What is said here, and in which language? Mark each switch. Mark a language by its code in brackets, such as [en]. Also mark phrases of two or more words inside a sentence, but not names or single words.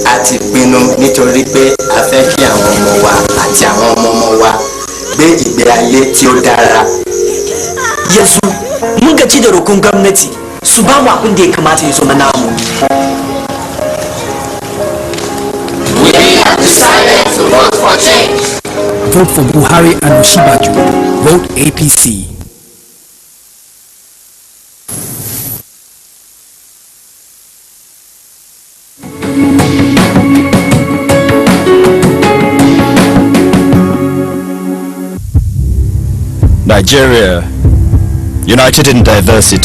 [yo] Àti pinnu nítorí pé a fẹ́ kí àwọn ọmọ wa àti àwọn ọmọ wa gbé ìgbé ayé tí ó dára. [ha] Yanzu mun gaji da roƙon gwamnati su ba mu abin da ya kamata ya zama namu. [en] We have decided to vote for change. Vote for Buhari and Osinbajo. Vote APC. Nigeria, united in diversity.